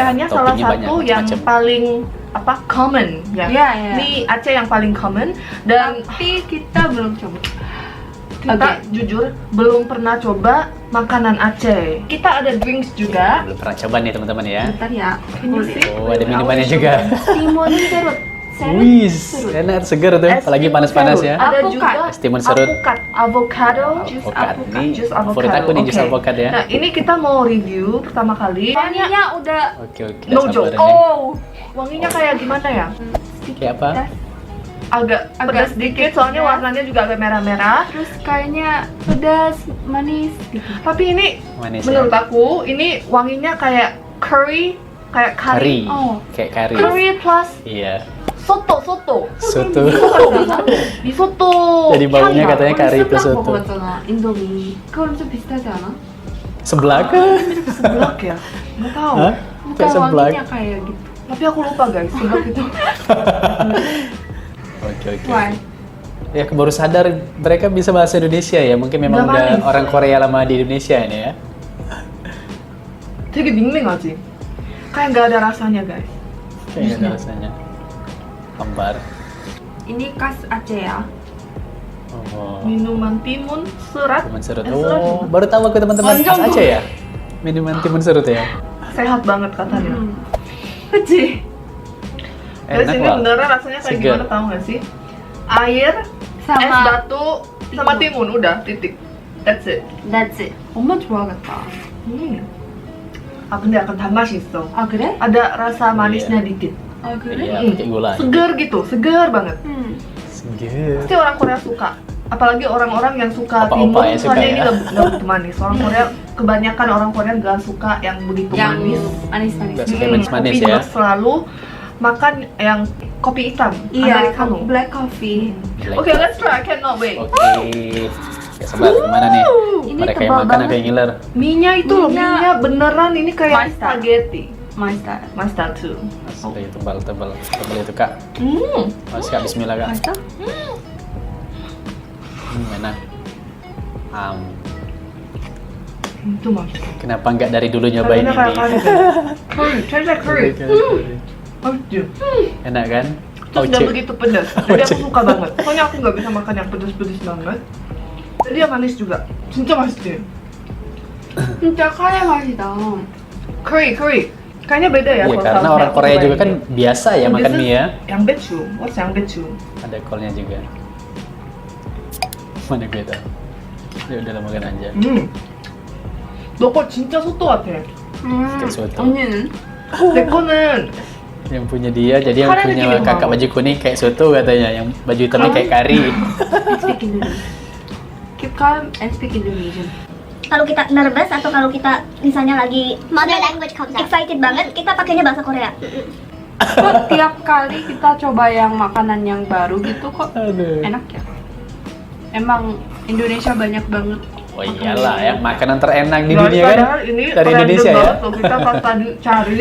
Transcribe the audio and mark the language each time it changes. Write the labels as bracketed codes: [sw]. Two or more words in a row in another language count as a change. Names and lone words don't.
[id] kayaknya salah toppingnya banyak, satu yang macam-macam. paling common ya. Iya. Mie Aceh yang paling common, dan Tapi kita belum coba. kita jujur belum pernah coba makanan Aceh. Kita ada drinks juga. Belum pernah coba nih teman-teman ya. Bentar ya. [en] Can you see? [id] Oh, ada minumannya juga. Timun serut. Wih, enak, seger tuh, Es apalagi timun panas-panas serut. ya. Ada Alpukat. juga Es timun serut. alpukat, avocado, jus Alpukat. alpukat, Ini jus favorit avocado. aku nih, jus Oke. alpukat ya. Nah, ini kita mau review pertama kali. Wanginya udah Oke, No sabar joke. nih. Oh, wanginya kayak gimana ya? Kayak apa? Agak pedas dikit, soalnya pedas. warnanya juga agak merah-merah. terus kayaknya pedas, manis gitu. Tapi ini Manis menurut ya. aku ini wanginya kayak curry, kayak Kari. Oh. Kayak kari. [en] Curry plus [id] Iya. soto. Soto. Di soto. Jadi baunya [ko] 향이야. [id] katanya kari plus soto. [ko] 먹어봤잖아, 인도미. 그거랑 좀 비슷하지 않아? [id] Seblak kah? Seblak ya? Nggak tahu. Hah? Bukan Kayak seblak. wanginya kayak gitu. Tapi aku lupa guys, seblak itu. Oke. [en] Why? [id] Ya, aku baru sadar mereka bisa bahasa Indonesia ya. Mungkin memang Udah udah manis. orang Korea lama di Indonesia ini ya. [ko] 되게 밍밍하지? [id] Kayak nggak ada rasanya guys. Kayaknya ada rasanya. Hambar. Ini khas Aceh ya. Oh. Minuman timun serat. Timun serut. Eh, serat Oh, juga. baru tahu aku teman-teman. Panjang Khas Aceh ya? Minuman timun serut ya? Sehat banget katanya. [ko] 그치? [id] Dari Enak sini lah. beneran rasanya kayak Segar. gimana tahu nggak sih? Air, es Sama batu, sama timun, udah titik. [en] That's it. that's it. [ko] 엄마 좋아하겠다. Ah, 근데 약간 단맛이 있어. 아 그래? [id] Ada rasa manisnya dikit. [ko] 아 그래? [id] Iya, Hmm. pakai gula. Segar gitu, segar banget. Seger. Pasti orang Korea suka. Apalagi orang-orang yang suka Opa-opa timun, ya suka soalnya ini ya. nggak begitu manis. Orang Korea, kebanyakan orang Korea nggak suka yang begitu Yang manis. manis-manis. Nggak suka yang manis-manis kopi ya. juga selalu makan yang kopi hitam, Iya, americano. [en] black coffee. Oke, let's try. I cannot wait. [id] Oke. Ya sabar, gimana nih? Ini Mereka yang tebal makan banget. aku yang ngiler. Mie-nya itu loh, Mie-nya mie-nya beneran ini kayak [en] My style. [id] spaghetti. [en] My style. My style too. [id] Asli tebal-tebal. Tebal itu kak. Hmm. Masih kak, bismillah kak. [ko] 맛있어? [id] Enak. Itu masuk. Kenapa nggak dari dulu nyobain ini? [en] Curry, taste like curry. [id] Aduh. Enak kan? Terus nggak begitu pedas. Jadi aku suka banget. Soalnya aku nggak bisa makan yang pedas-pedas banget. Jadi dia manis juga. [ko] 진짜 맛있지? 진짜 카레 맛이다. [id] Curry. Kayaknya beda ya. Iya, kalau karena sausnya orang aku Korea cobain juga kan ini. biasa ya makan mie ya. Yang bechu. What's yang bechu? Ada kolnya juga. Mana gue tahu. Ya udah makan aja. [ko] 너 거 진짜 소또 같아. [id] Kayak soto. [ko] 언니는? 내 거는 [id] Yang punya dia, jadi yang Karena punya bikin kakak mau. baju kuning kayak soto katanya, yang baju hitamnya kayak kari. [en] Speak Indonesian. Keep calm and speak Indonesian. [id] Kalau kita nervous atau kalau kita misalnya lagi [en] Mother language comes out. [id] excited banget, kita pakainya bahasa Korea. Kok tiap kali kita coba yang makanan yang baru gitu kok Aduh. enak ya? Emang Indonesia banyak banget. Oh iyalah, yang makanan terenak di Guys, dunia kan padahal ini dari random Indonesia ya. banget loh. Kita pas tadi cari,